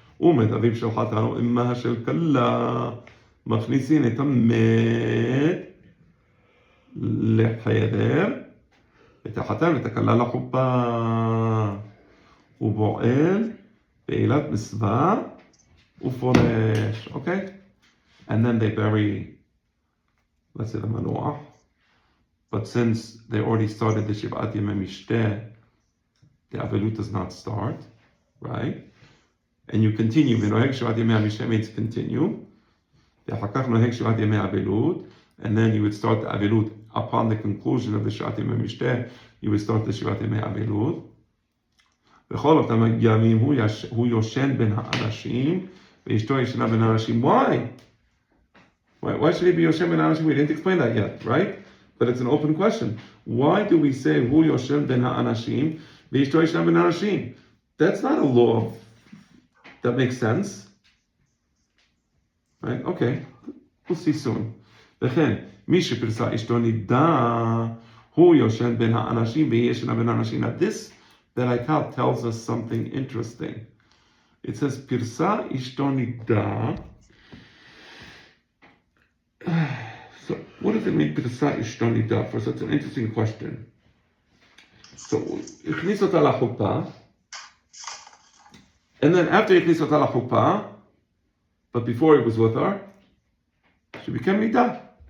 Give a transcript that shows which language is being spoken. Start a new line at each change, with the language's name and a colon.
Hebrew: ומת אביו של חתן או אמה של כלה מכניסין את המת לחדר את החתן ואת הכלה לחופה ובועל בעילת מצווה ופורש.
English: Okay? And then they bury, let's say, the manuach. But since they already started the
Hebrew: Shivat Yemei Mishteh,
English: the Avelut does not start, right? And you continue.
Hebrew: V'noheg Shivat Yemei HaMishteh
English: means continue.
Hebrew: V'achakach noheg Shivat Yemei Avelut.
English: And then you would start the Avelut. Upon the conclusion of the Shivat Yemei HaMishteh, you would start the Shivat Yemei Avelut.
Hebrew: V'chol אותם ימים הוא יושן בין האנשים, ואשתו ישנה בין האנשים.
English: Why? Why should he be
Hebrew: יושן בין האנשים?
English: We didn't explain that yet, right? But it's an open question. Why do we say
Hebrew: הוא יושן בין האנשים, ואשתו ישנה בין האנשים?
English: That's not a law that makes sense, right? Okay, we'll see soon.
Hebrew: וכן, מי שפרסה אשתו נידה, הוא יושן בין האנשים והיא ישנה בין האנשים.
English: Now this that I tell tells us something interesting. It says,
Hebrew: פרסה אשתו נידה.
English: So, what does it mean,
Hebrew: פרסה אשתו נידה?
English: First, that's an interesting question. So,
Hebrew: הכניס אותה לחופה,
English: and then after he הכניס אותה לחופה, but before he was with her, she became נידה.